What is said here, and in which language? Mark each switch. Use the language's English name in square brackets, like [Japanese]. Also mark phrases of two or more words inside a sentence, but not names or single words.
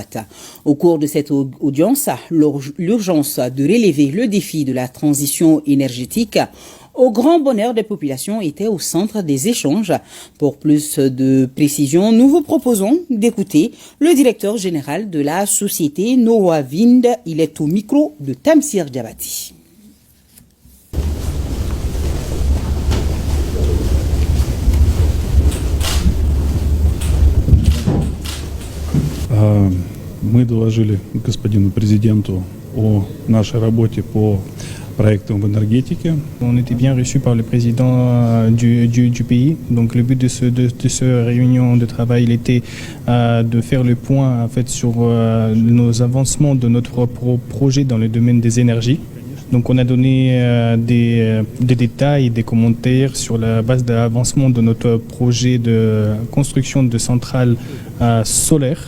[French] Au cours de cette audience, l'urgence de relever le défi de la transition énergétique au grand bonheur des populations était au centre des échanges. Pour plus de précision, nous vous proposons d'écouter le directeur général de la société Noawind. Il est au micro de Tamsir Diabati. [Russian] Мы доложили господину президенту о нашей работе по проектам в энергетике. [French] On était bien reçus par le président du pays. Donc le but de cette réunion de travail, il était de faire le point en fait sur nos avancements de notre projet dans le domaine des énergies. Donc on a donné des détails, des commentaires sur la base de l'avancement de notre projet de construction de centrales solaires.